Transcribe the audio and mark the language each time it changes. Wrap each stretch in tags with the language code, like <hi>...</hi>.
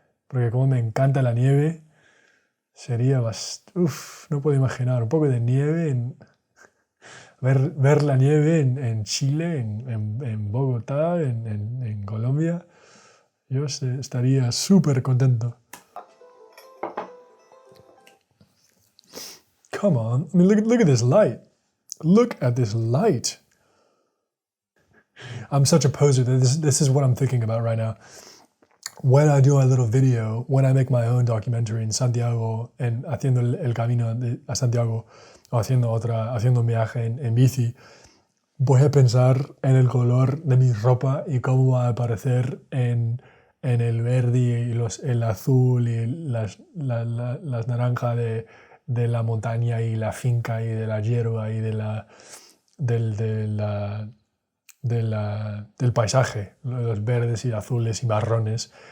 <es>Porque como me encanta la nieve, sería no puedo imaginar. Un poco de nieve ver la nieve en Chile, en Bogotá, en Colombia, yo estaría súper contento.</es> <en>Come on, I mean, look at this light. Look at this light. I'm such a poser that this is what I'm thinking about right now. When I do a little video, when I make my own documentary in Santiago,</en> <es>haciendo el camino a Santiago, o haciendo un viaje en bici, voy a pensar en el color de mi ropa y cómo va a aparecer en el verde y el azul y las naranjas de la montaña y la finca y de la hierba y del paisaje, los verdes y azules y marrones.</es>